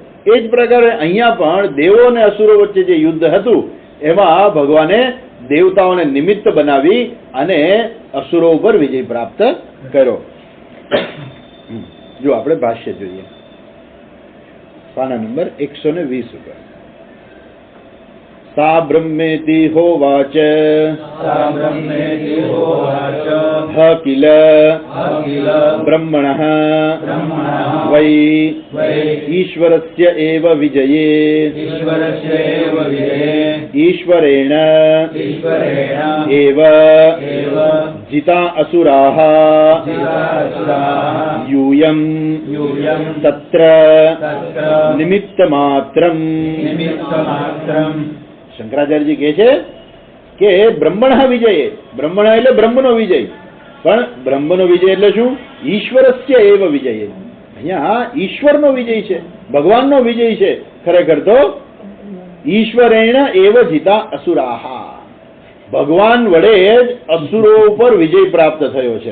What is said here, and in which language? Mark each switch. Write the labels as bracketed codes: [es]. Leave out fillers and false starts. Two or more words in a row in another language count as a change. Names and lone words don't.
[gu] એ જ પ્રકારે અહીંયા પણ દેવો અને અસુરો વચ્ચે જે યુદ્ધ હતું એમાં ભગવાને દેવતાઓને નિમિત્ત બનાવી અને અસુરો ઉપર વિજય પ્રાપ્ત કર્યો. જો આપણે ભાષ્ય જોઈએ પાના નંબર 120 ઉપર. [sa] सा ब्रह्मेति होवाच ह किल ब्रह्मणः वै ईश्वरस्य एव विजये ईश्वरेण एव जिता असुराः यूयं तत्र निमित्तमात्रम्. [gu] શંકરાચાર્યજી કહે છે કે [sa] બ્રહ્મણ વિજય, [gu] બ્રહ્મણ એટલે બ્રહ્મનો વિજય. પણ બ્રહ્મનો વિજય એટલે શું? [sa] ઈશ્વરસ્ય એવ વિજય. [gu] અહીંયા ઈશ્વરનો વિજય છે, ભગવાનનો વિજય છે. ખરેખર તો [sa] ઈશ્વરેણ એવ જીતા અસુરાહા, [gu] ભગવાન વડે જ અસુરો ઉપર વિજય પ્રાપ્ત થયો છે.